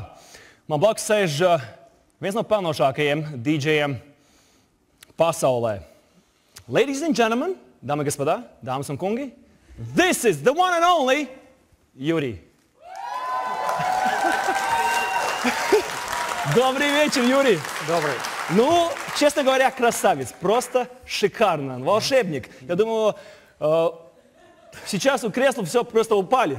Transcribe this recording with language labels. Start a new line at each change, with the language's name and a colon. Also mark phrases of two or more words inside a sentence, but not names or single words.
Latvian: Man blakus sēž viens no pelnošākajiem DJiem pasaulē.
English: Ladies and gentlemen,
Latvian: dāmas un господа, dāmas un kungi,
English: this is the one and only Юрий.
Russian: Добрый вечер, Юрий. Добрый. Ну, честно говоря, красавец. Просто шикарно. Волшебник. Я думаю, сейчас у кресла все просто упали.